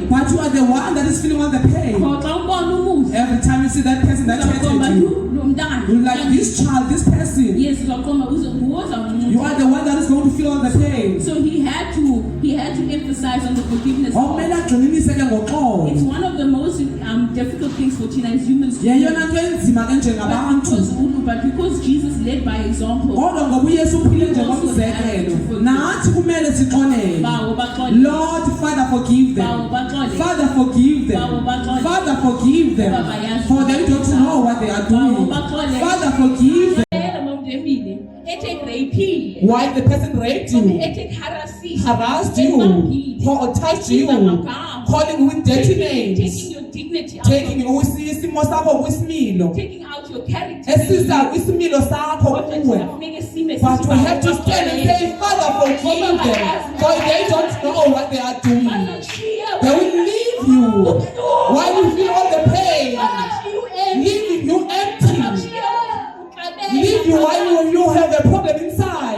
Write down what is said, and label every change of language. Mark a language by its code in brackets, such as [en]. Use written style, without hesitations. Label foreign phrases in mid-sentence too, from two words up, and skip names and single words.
[en] But you are the one that is feeling all the pain. Every time you see that person that treated you like this child, this person. Yes, you are the one that is going to feel all the pain. So he had to emphasize on the forgiveness. It's one of the most difficult things for Tina as humans to do. [xh] yeyona nto enzima ke njengabantu [en] But because Jesus led by example, [xh] kodwa ngoba uyesu uphile njengomzekelo nathi kumele sixolele. [en] Lord, Father, forgive them. Father, forgive them. Father, forgive them, for they don't know what they are doing. Father, forgive them. Why the person raped you, harassed you, or touched you, calling with dirty names, taking your dignity, [xh] taking isimo sakho kwisimilo, [en] taking out your character. [xh] esiza kwisimilo sakho kuwe. [en] But we have to stand and say, Father, forgive them, for they don't know what they are doing. They will leave you while you feel all the pain, leaving you empty, leave you while you have a problem inside.